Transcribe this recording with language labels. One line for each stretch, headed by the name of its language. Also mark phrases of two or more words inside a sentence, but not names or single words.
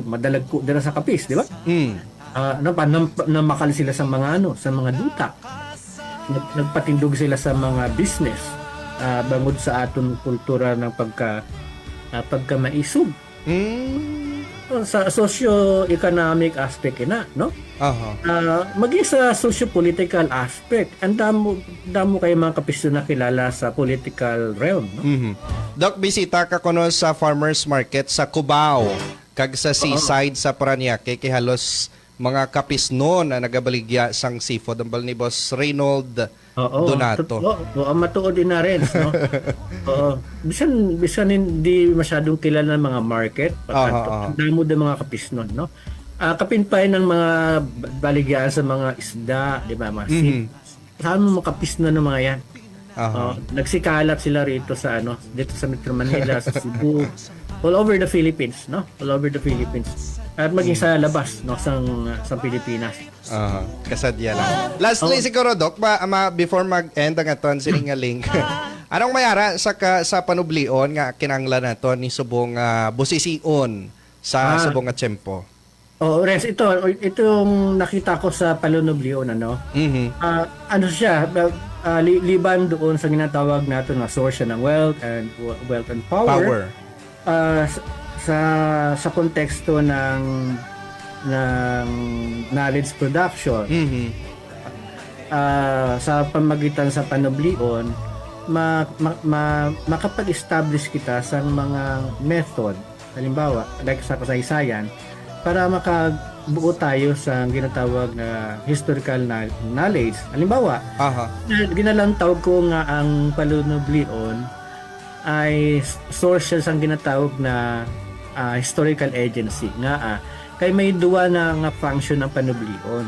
Hiligaynon: Madalag ko dira sa kapis, di ba? Namakal sila sa mga sa mga duta. Nagpatindog sila sa mga business. Bangod sa aton kultura ng pagkamaisog.
English: Sa socio-economic aspect no? Maging sa socio-political aspect,
Hiligaynon: ang damo kay mga kapisyon na kilala sa
English: political realm,
Hiligaynon: no? Doc, bisita ka kuno sa farmers market sa Cubao kag sa seaside sa Parañaque kay halos mga kapisnon na nagabaligya sang seafood ang ni Boss Reynold Donato.
Filipino: Matuod din na rin, no? Bisan hindi masyadong kilala ng mga market.
Hiligaynon: Damo din mga kapisnon, no? Kapinpay ng mga baligyan sa mga isda, di ba? Mga saan mo makapisnon ng mga yan?
Filipino: Nagsikalat sila rito sa dito sa Metro Manila, sa Cebu,
English: all over the Philippines, no? All over the Philippines.
Filipino: At maging sa labas, no, sa Pilipinas.
Hiligaynon: Kasadya lang. Lastly siguro, Doc, before mag-end ang aton siningaling, Anong mayara sa panublion nga kinanglan nato ni subong busision sa subong nga tiyempo? Oh,
Filipino: Renz, itong nakita ko sa panublion, ano?
Hiligaynon: Ano siya, liban doon sa ginatawag nato na source ng
English: wealth and power.
Filipino: Sa konteksto ng
English: knowledge production.
Hiligaynon: Sa pamagitan sa panublion, makapag-establish kita sa mga method, halimbawa,
Filipino: like sa kasaysayan, para makabuo tayo sa ginatawag na
English: historical knowledge.
Hiligaynon: Halimbawa, ginalantawag ko nga ang panublion ay source sa ginatawag na
English: historical agency
Hiligaynon: nga kay may duwa na nga function ng panublion.